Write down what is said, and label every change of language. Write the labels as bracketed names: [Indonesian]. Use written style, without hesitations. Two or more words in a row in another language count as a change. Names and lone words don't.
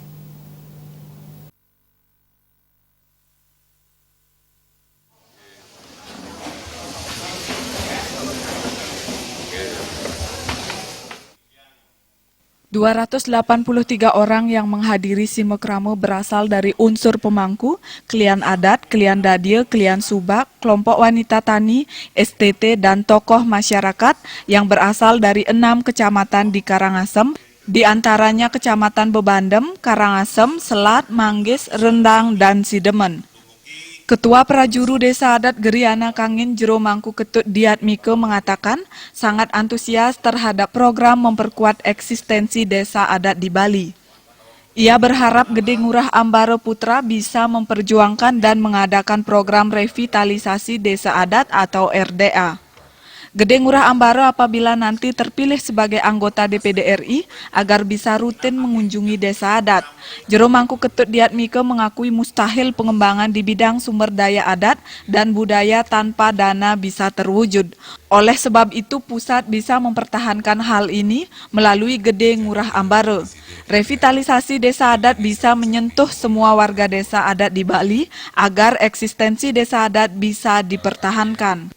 [Indonesian] ...283 orang yang menghadiri simekrama berasal dari unsur pemangku, Klian Adat, Klian Dadie, Klian Subak, kelompok wanita tani, STT, dan tokoh masyarakat yang berasal dari 6 kecamatan di Karangasem, di antaranya Kecamatan Bebandem, Karangasem, Selat, Manggis, Rendang, dan Sidemen. Ketua Prajuru Desa Adat Geriana Kangin Jero Mangku Ketut Diat Mike mengatakan sangat antusias terhadap program memperkuat eksistensi desa adat di Bali. Ia berharap Gede Ngurah Ambare Putra bisa memperjuangkan dan mengadakan program revitalisasi desa adat atau RDA. Gede Ngurah Ambare apabila nanti terpilih sebagai anggota DPD RI agar bisa rutin mengunjungi desa adat. Jero Mangku Ketut Diat Mike mengakui mustahil pengembangan di bidang sumber daya adat dan budaya tanpa dana bisa terwujud. Oleh sebab itu pusat bisa mempertahankan hal ini melalui Gede Ngurah Ambare. Revitalisasi desa adat bisa menyentuh semua warga desa adat di Bali agar eksistensi desa adat bisa dipertahankan.